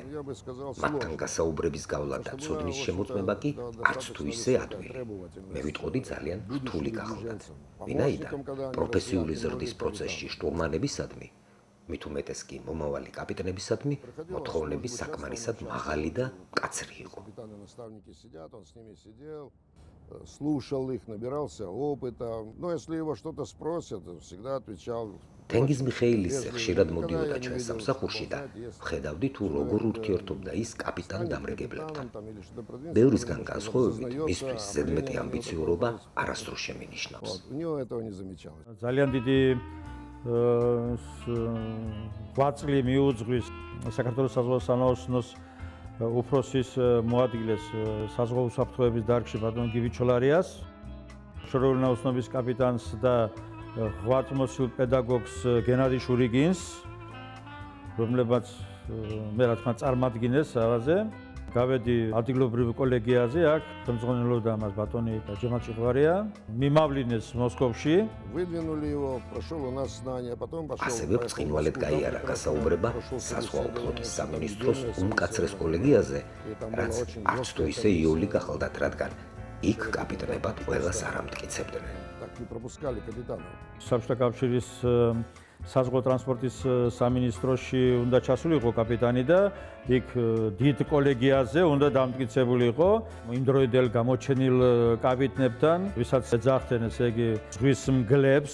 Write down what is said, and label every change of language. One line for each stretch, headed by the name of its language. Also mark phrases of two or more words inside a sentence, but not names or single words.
Georgian: მათთან გასაუბრების გავლა და ცოდნის შემოწმება კი არც თუ ისე ადვილი. მე ვიტყოდი ძალიან რთული გახლდათ. ვინაიდან პროფესიული ზრდის პროცესში შტურმანებისადმი, მით უმეტეს კი მომავალი კაპიტანებისადმი, მოთხოვნები საკმარისად მაღალი და მკაცრი იყო.
Russian: Слушал их, набирался опыта. Но если его что-то спросят, всегда отвечал.
Georgian: თენგიზ მიხეილისზე ხშირად მოდიოდა ჩვენ სამსახურში და ხედავდი თუ როგორ ურთიერთობდა ის კაპიტან დამრეგებლებთან. ბევრისგან განსხვავებით, მისთვის ზედმეტი ამბიციურობა არასდროს შემინიშნავს.
Russian: У него этого не замечалось.
Georgian: ძალიან დიდი ღვაწლი მიუძღვის საქართველოს საზღვაო სანაოსნოს უფროსის მოადგილეს საზღვაო უსაფრთხოების დარგში ბატონ გივიჩოლარიას, შორეული ნაოსნობის კაპიტანს და ღვაწლმოსილ პედაგოგს გენადი შურიგინს, რომლებმაც მე რა თქმა წარმადგინეს ავაზე. გავედი ადგილობრივ კოლეგიაზე, აქ ხელმძღვანელობდა მას ბატონი ჯემალ ჭიღვარია, მიმავლინეს მოსკოვში.
Russian: Выдвинули его, прошел у нас знания, потом пошел.
Georgian: ასევე ბრწყინვალედ გაიარა გასაუბრება საზღვაო ფლოტის სამინისტროს უმკაცრეს კოლეგიაზე, რაც არც თუ ისე იოლი გახლდათ, რადგან იქ კაპიტანებად ყველას არ ამტკიცებდნენ.
Russian: Так не пропускали капитанов.
Georgian: საბჭოთა კავშირის საზღვაო ტრანსპორტის სამინისტროში უნდა ჩასულიყო კაპიტანი და იქ დიდ კოლეგიაზე უნდა დამტკიცებულიყო იმდროინდელ გამოჩენილ კაპიტნებთან, ვისაც ეძახდნენ ესე იგი ზღვის მგლებს.